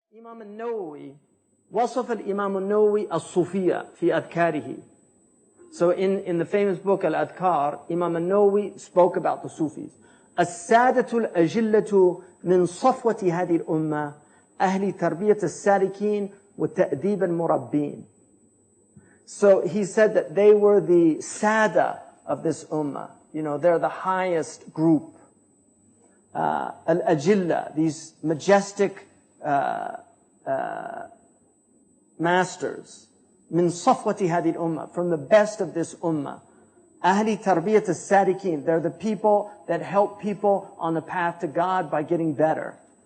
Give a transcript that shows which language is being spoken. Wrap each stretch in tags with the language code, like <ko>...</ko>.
<ar>Imam al-Nawawi, وصف الإمام النووي الصوفية في أذكاره.</ar> <en>So in the famous book Al-Adhkar, Imam al-Nawawi spoke about the Sufis.</en> <ar>السادة الأجلة من صفوة هذه الأمة أهل تربية السالكين وتأديب المربين.</ar> <en>So he said that they were the sada of this ummah. You know, they're the highest group. Al-Ajilla, these majestic masters.</en> <ar>من صفوة هذه الأمة,</ar> <en>from the best of this ummah.</en> <ar>أهل تربية السالكين,</ar> <en>they're the people that help people on the path to God by getting better.</en>